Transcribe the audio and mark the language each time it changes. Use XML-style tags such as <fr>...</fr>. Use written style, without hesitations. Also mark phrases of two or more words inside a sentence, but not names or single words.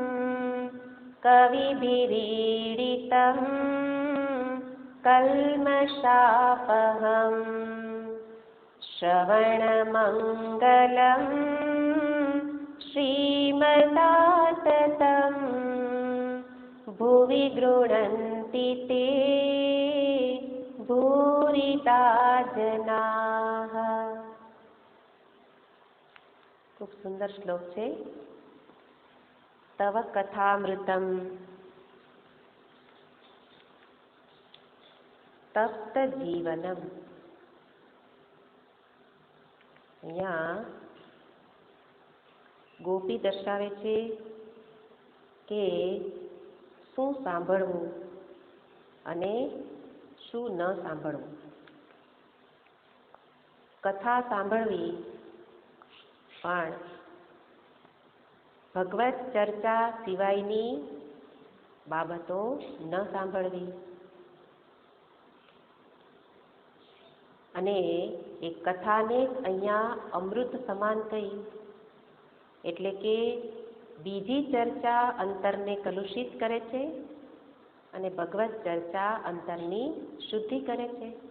<sa>कविभिरीडितं कल्मषापहं श्रवणमङ्गलं श्रीमदाततं भुवि गृह्णन्ति ते भूरिदा जनाः।</sa> <hi>खूब सुंदर श्लोक है।</hi> <sa>तव कथामृतम तप्त जीवनम।</sa> <gu>અહીંયા ગોપી દર્શાવે છે કે શું સાંભળવું અને શું ન સાંભળવું. કથા સાંભળવી પણ ભગવત ચર્ચા સિવાયની બાબતો ન સાંભળવી અને એ કથાને અહીંયા અમૃત સમાન કહી એટલે કે બીજી ચર્ચા અંતરને કલુષિત કરે છે અને ભગવત ચર્ચા અંતરની શુદ્ધિ કરે છે.</gu>